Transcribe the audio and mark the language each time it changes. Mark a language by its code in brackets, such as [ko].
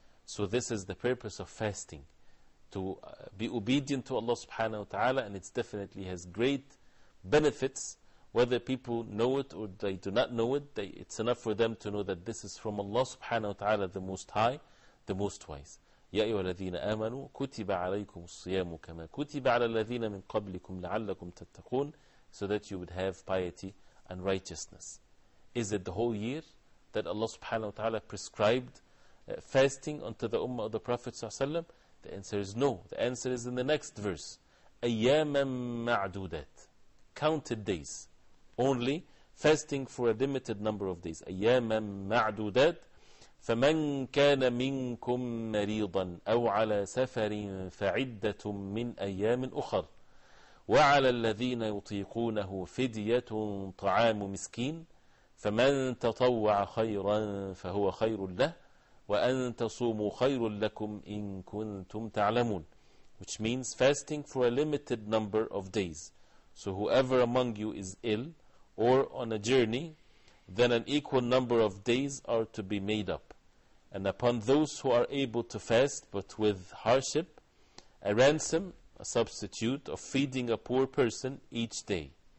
[en] So this is the purpose of fasting, to be obedient to Allah subhanahu wa ta'ala, and it definitely has great benefits. Whether people know it or they do not know it, it's enough for them to know that this is from Allah subhanahu wa ta'ala, the Most High, the Most Wise. [ar] يا أيها الذين آمنوا كتب عليكم الصيام كما كتب على الذين من قبلكم لعلكم تتقون, [en] so that you would have piety and righteousness. Is it the whole year that Allah subhanahu wa ta'ala prescribed fasting unto the ummah of the Prophet sallallahu alaihi wasallam? The answer is no. The answer is in the next verse. [ar] أياما معدودات, [en] counted days. Only fasting for a limited number of days. [ar] أياما معدودات فمن كان منكم مريضا أو على سفر فعدة من أيام أخر وعلى الذين يطيقونه فدية طعام مسكين فمن تطوع خيرا فهو خير له وأن تصوموا خير لكم إن كنتم تعلمون, [en] which means fasting for a limited number of days. So whoever among you is ill or on a journey, then an equal number of days are to be made up. And upon those who are able to fast but with hardship, a ransom, a substitute of feeding a poor person each day.